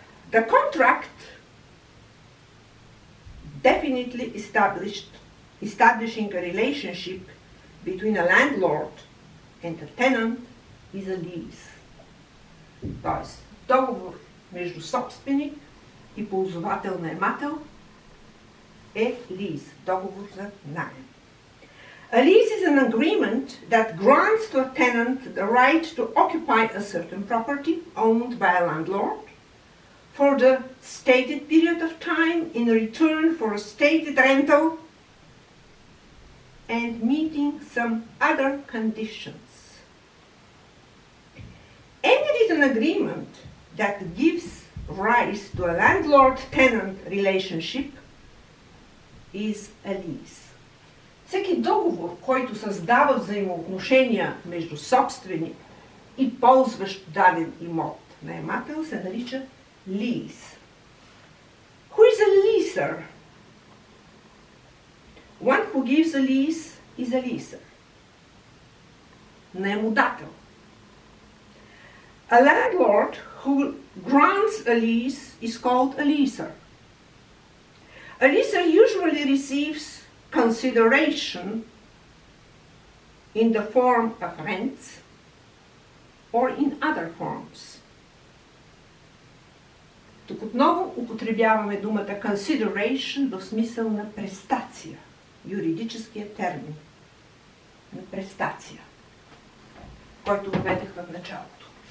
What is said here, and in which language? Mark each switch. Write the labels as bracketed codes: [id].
[en] The contract definitely establishing a relationship between a landlord and a tenant is a lease. [bg] Тоест, договор между собственик и ползвател-наемател е лиз, договор за наем. [en] A lease is an agreement that grants to a tenant the right to occupy a certain property owned by a landlord for the stated period of time in return for a stated rental and meeting some other conditions. Any written agreement that gives rise to a landlord-tenant relationship is a lease. [bg] Всеки договор, който създава взаимоотношения между собственик и ползващ даден имот наемател, се нарича lease. [en] Who is a leaser? One who gives a lease is a leaser. [bg] Наемодател. [en] A landlord who grants a lease is called a leaser. A leaser usually receives consideration in the form of rents or in other forms. [bg] Тук отново употребяваме думата consideration в смисъл на престация, юридическия термин на престация, който въведех в началото.